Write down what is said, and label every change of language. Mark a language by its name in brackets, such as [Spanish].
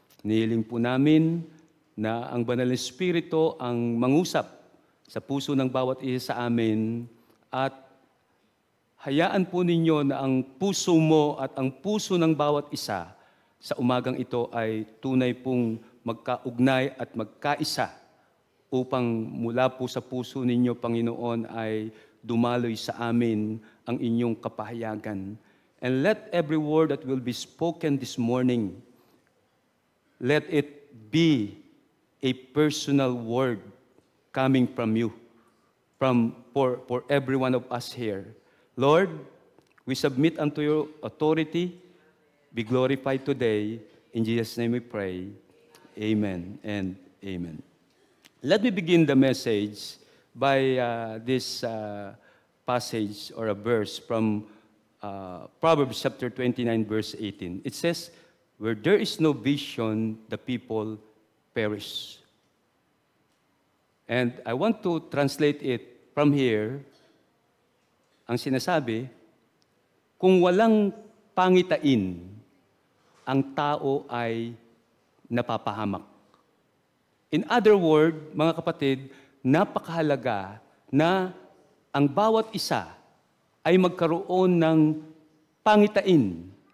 [Filipino] Nihiling po namin na ang Banal na Espiritu ang mangusap sa puso ng bawat isa sa amin at hayaan po ninyo na ang puso mo at ang puso ng bawat isa sa umagang ito ay tunay pong magkaugnay at magkaisa upang mula po sa puso ninyo, Panginoon, ay dumaloy sa amin ang inyong kapahayagan. [English] And let every word that will be spoken this morning, let it be a personal word coming from you, for every one of us here. Lord, we submit unto your authority. Be glorified today. In Jesus' name we pray. Amen and amen. Let me begin the message by this passage or a verse from Proverbs chapter 29, verse 18. It says, "Where there is no vision, the people perish." And I want to translate it from here. [Filipino] Ang sinasabi, kung walang pangitain, ang tao ay napapahamak. [English] In other words, [Filipino] mga kapatid, napakahalaga na ang bawat isa ay magkaroon ng pangitain.